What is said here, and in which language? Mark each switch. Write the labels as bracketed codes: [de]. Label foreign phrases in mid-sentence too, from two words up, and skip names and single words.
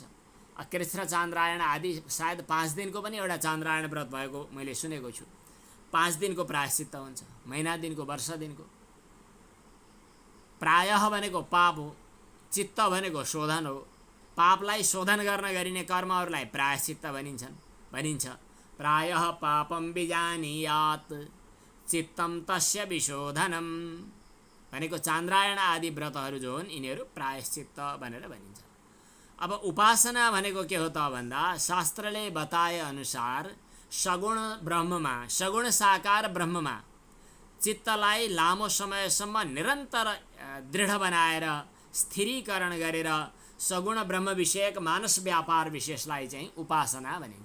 [ne] कृष्ण चान्द्रायण आदि सायद 5 दिनको पनि एउटा चान्द्रायण व्रत भएको मैले सुनेको छु। 5 दिनको प्रायश्चित्त हुन्छ, महिना दिनको, वर्ष दिनको। प्रायः भनेको पाप हो, चित्त भनेको शोधन हो। पापलाई शोधन गर्न गरिने कर्महरूलाई प्रायश्चित्त भनिन्छ। [sa] प्रायः पापम विजानीयात् चित्तम तस्य विशोधनम [ne] भनेको चान्द्रायण आदि व्रतहरू जो हुन् यिनीहरू प्रायश्चित्त भनेर भनिन्छ। अब उपासना भनेको के हो त भन्दा शास्त्रले बताए अनुसार सगुण ब्रह्ममा, सगुण साकार ब्रह्ममा चित्तलाई लामो समयसम्म निरन्तर दृढ बनाएर स्थिरीकरण गरेर सगुण ब्रह्म विषयक मानस व्यापार विशेषलाई चाहिँ उपासना भनिन्छ।